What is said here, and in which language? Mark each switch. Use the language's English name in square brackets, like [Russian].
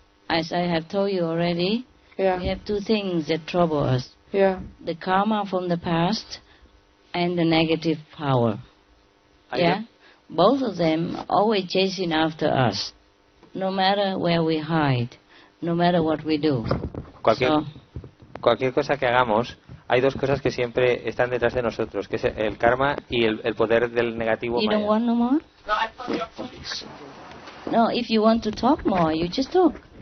[English] As I have told you already, we have two things that trouble us. Yeah. The karma from the past and the negative power. Yeah? Both of them are always chasing after us, no matter where we hide, no matter what we do. [Spanish] Cualquier cosa que hagamos, hay dos cosas que siempre están detrás de nosotros, que es el karma y el poder del negativo. [English] You don't want no more? No, if you want to talk more, you just talk.